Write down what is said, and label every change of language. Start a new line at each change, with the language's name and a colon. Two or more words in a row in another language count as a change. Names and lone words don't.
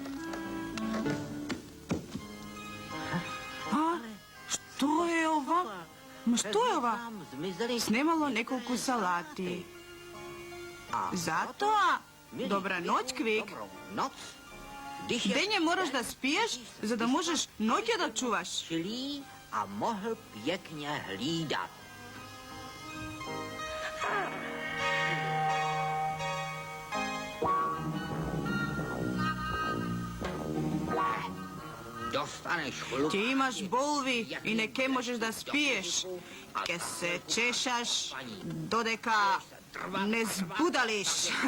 Macedonian: А, што е ова? Ма што е ова? Снемало неколку салати. Затоа, добра ноќ, Квик. Дење мораш да спиеш, за да можеш ноќе да чуваш.
Czech: A mohl pěkně hlídat.
Macedonian: Ќе имаш болви и не ке можеш да спиеш. Ке се чешаш додека не збудалиш.